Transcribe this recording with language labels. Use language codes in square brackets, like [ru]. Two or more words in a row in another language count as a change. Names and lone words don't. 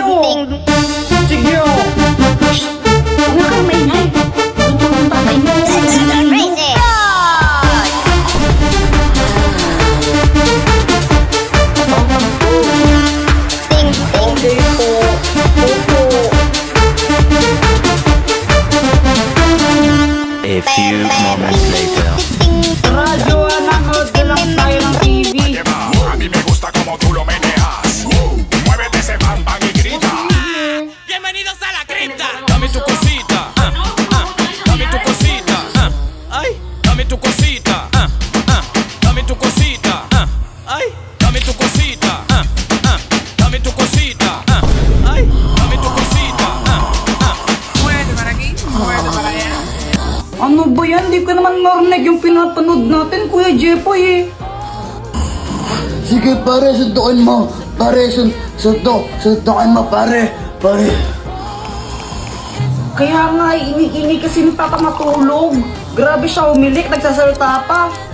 [tl] Sige, oh. Shh. Huwag na kang maingay. Suntukan ang tatay mo. Okay po. Opo. [en] A few moments later. [tl] Tara, Joanna, nood na lang tayo ng TV. [es] A mí me gusta como tú lo meneas. Muévete ese bam bam y grita. Bienvenidos a la cripta. Dame tu cosita. Dame tu cosita. Ay, dame tu cosita. Dame tu cosita. Ay, dame tu cosita. Dame tu cosita. Ay, dame tu cosita. Muévete para aquí, muévete para allá. [tl] Ano ba yan? Di ko naman marinig yung pinapanood natin, Kuya Jepoy eh. Sige pare, suntukin mo. Pare, suntukin mo pare. Pare. Kaya nga, ini kasi ni Papa matulog. Grabe siya umilik, nagsasalita pa.